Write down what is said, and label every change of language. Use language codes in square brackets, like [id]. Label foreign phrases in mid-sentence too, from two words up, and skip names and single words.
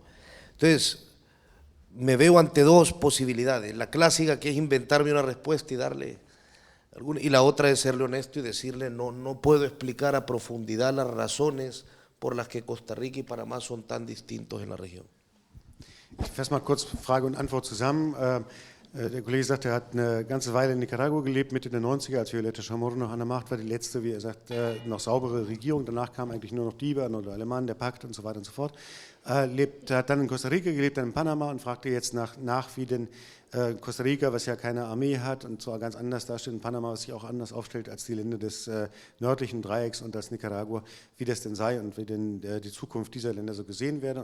[es] Entonces, me veo ante dos posibilidades, la clásica, que es inventarme una respuesta y darle alguna, y la otra es serle honesto y decirle no puedo explicar a profundidad las razones por las que Costa Rica y Panamá son tan distintos en la región. [de] Ich fasse mal kurz Frage und Antwort zusammen. Der Kollege sagt, er hat eine ganze Weile in Nicaragua gelebt, Mitte der 90er, als Violeta Chamorro noch an der Macht war, die letzte, wie er sagt, noch saubere Regierung. Danach kamen eigentlich nur noch die Iber oder Alemannen, der Pakt und so weiter und so fort. Hat dann in Costa Rica gelebt, dann in Panama und fragte jetzt nach wie denn Costa Rica, was ja keine Armee hat und zwar ganz anders dasteht, in Panama, was sich auch anders aufstellt als die Länder des nördlichen Dreiecks und als Nicaragua, wie das denn sei und wie denn die Zukunft dieser Länder so gesehen werde.